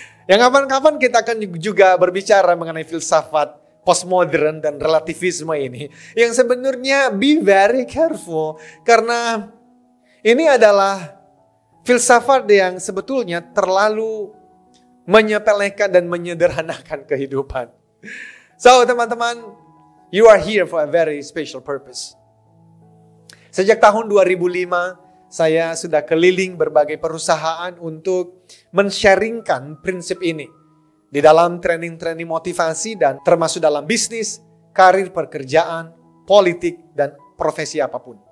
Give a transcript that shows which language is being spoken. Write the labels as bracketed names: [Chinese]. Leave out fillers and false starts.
[Indonesian] Yang kapan-kapan kita akan juga berbicara mengenai filsafat postmodern dan relativisme ini. Yang sebenarnya [English] be very careful [Indonesian] karena ini adalah filsafat yang sebetulnya terlalu menyepelekan dan menyederhanakan kehidupan. [English] So [Indonesian] teman-teman, [English] you are here for a very special purpose. [Indonesian] Sejak tahun 2005, saya sudah keliling berbagai perusahaan untuk men-sharingkan prinsip ini. Di dalam training-training motivasi dan termasuk dalam bisnis, karir pekerjaan, politik, dan profesi apapun.